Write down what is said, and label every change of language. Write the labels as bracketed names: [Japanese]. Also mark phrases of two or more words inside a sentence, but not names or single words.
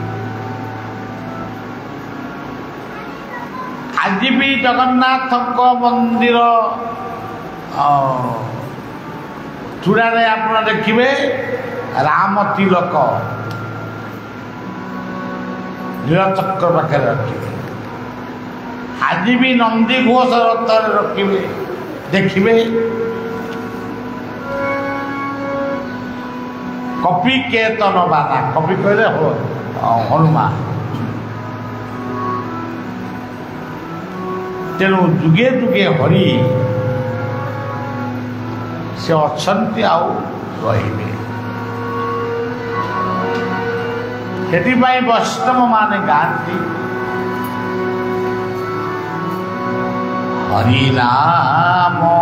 [Odia] ଆଜି ବି ଜଗନ୍ନାଥଙ୍କ ମନ୍ଦିର ଚୂଡ଼ାରେ ଆପଣ ଦେଖିବେ ରାମ ତିଲକ ନୀଳଚକ୍ର ପାଖରେ ରଖିବେ। ଆଜି ବି ନନ୍ଦିଘୋଷ ରଥରେ ରଖିବେ, ଦେଖିବେ କପି କେତନ ବାନା କପି କହିଲେ ହନୁମାନ ତେଣୁ ଯୁଗେ ଯୁଗେ ହରି ସେ ଅଛନ୍ତି ଆଉ ରହିବେ ସେଥିପାଇଁ ବୈଷ୍ଣବ ମାନେ ଗାଆନ୍ତି ହରିନାମ